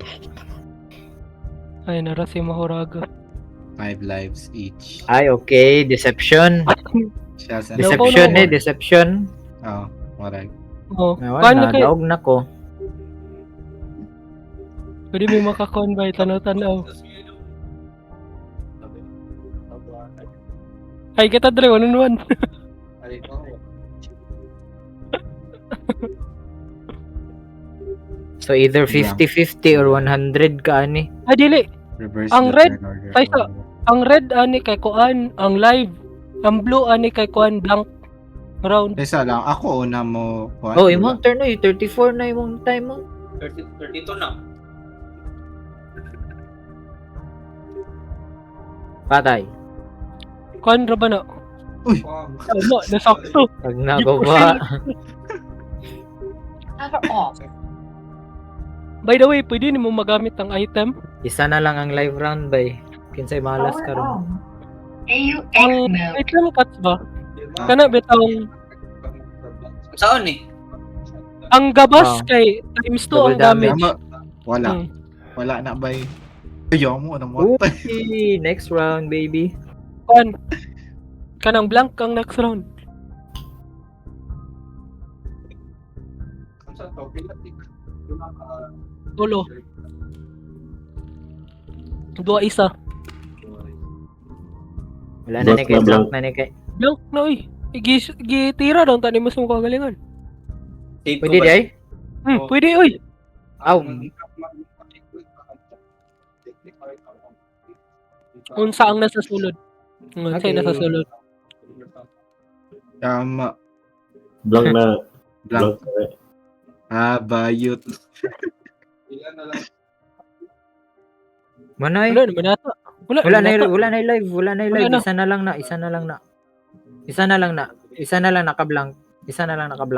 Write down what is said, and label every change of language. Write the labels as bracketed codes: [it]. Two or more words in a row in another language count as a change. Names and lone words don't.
[ceb] Ay, nara si Mahoraga. [en] 5 lives each. Ay, okay. Deception. Shells and Deception no. deception. [ceb] Oo, correct. Oh, Wala, kay daog na ko. pwede may makakon ba tanaw-tanaw. Ay, kita dre 1-on-1. [en] So either 50-50 or 100 [ceb] ka ani. Ay, dili. [en] Reverse [ceb] Ang [en] the red, turn order. [ceb] ay, sa- Ang red ani kay kuan, ang live. Ang blue ani kay kuan [en] blank round. [ceb] Isa lang, ako una mo. Oh, imong turn oy, 34 na imong time mo. 32 na. Patay. Kuan ra ba na? Uy! Ano, nasakto. Pag nagawa. [en] By the way, [ceb] pwede nimo magamit ang item. Isa na lang ang [en] live round [ceb] bay. Kinsay malas karon. Ang [en] item cuts [ceb] ba? Kana bitawng [tl] Saan eh? [ceb] ang gabas Oh. kay times 2 [en] Double [ceb] ang damage. Wala. Hmm. Wala na ba eh. Ayaw mo, ano mo? Uy, [en] next round baby. [ceb] Kuan. Kanang blank ang [en] next round. [ceb] Tulo. 2-1. Wala na ni kay blank na ni kay. Blank na oy. Gitira daw tani mas mo kagalingan. Pwede di ay? Pwede oy. Aw, Unsa ang nasa sulod? Unsa [en] Okay. [ceb] ang nasa sulod? Tama. Blank na. [en] Blank. Blank. [ceb] Bayot. manay. [tl] Wala naman ata. Wala naman na ata. [ceb] wala na live, wala na live. Wala na. Isa na lang na, isa na lang na. Isa na lang na. Isa na lang naka-blank. Isa na lang naka-blank.